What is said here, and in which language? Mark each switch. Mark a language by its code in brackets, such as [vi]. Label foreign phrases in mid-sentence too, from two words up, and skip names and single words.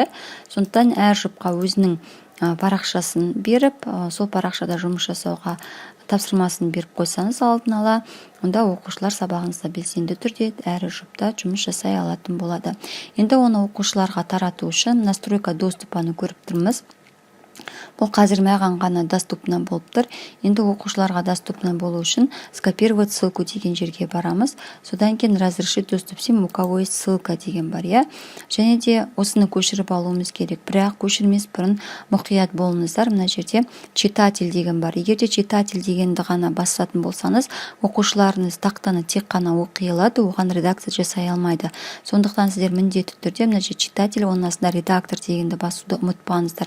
[kk] Сондықтан әр жұпқа өзінің парақшасын беріп, сол парақшада жұмыс жасауға тапсырмасын беріп қойсаңыз алдын ала, онда оқушылар сабағыңызда белсенді түрде әрі жұпта жұмыс жасай алатын болады. Енді оны оқушыларға тарату үшін [ru] настройка доступаны [kk] көріп тұрмыз. Бұл қазір маған ғана доступна болып тұр. Енді оқушыларға доступна болу үшін [ru] скопировать ссылку [kk] деген жерге барамыз. Содан кейін [ru] разрешить доступ всем, у кого есть ссылка [kk] деген бар, иә. Және де осыны көшіріп алуымыз керек. Бірақ көшірмес бұрын мұқият болыңыздар. Мына жерде читатель деген бар. Егер де читатель дегенді ғана басатын болсаңыз, оқушыларыңыз тақтаны тек қана оқи алады, оған редакция жасай алмайды. Сондықтан сіздер міндетті түрде мына жерде читатель, оның астына редактор дегенді басуды ұмытпаңыздар.